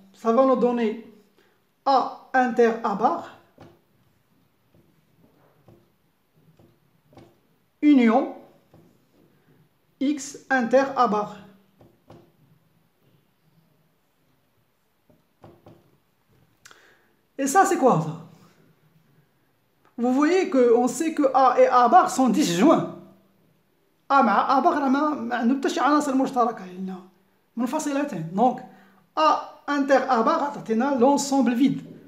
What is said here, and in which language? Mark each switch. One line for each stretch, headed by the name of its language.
French: Ça va nous donner A inter A bar union X inter A bar. Et ça, c'est quoi ça? Vous voyez qu'on sait que A et A bar sont disjoints.
Arabic: A مع A bar ما عندهم حتى شي عناصر مشتركة لأن منفصلتين.
French: Donc A inter A bar
Arabic: تعطينا
French: l'ensemble vide.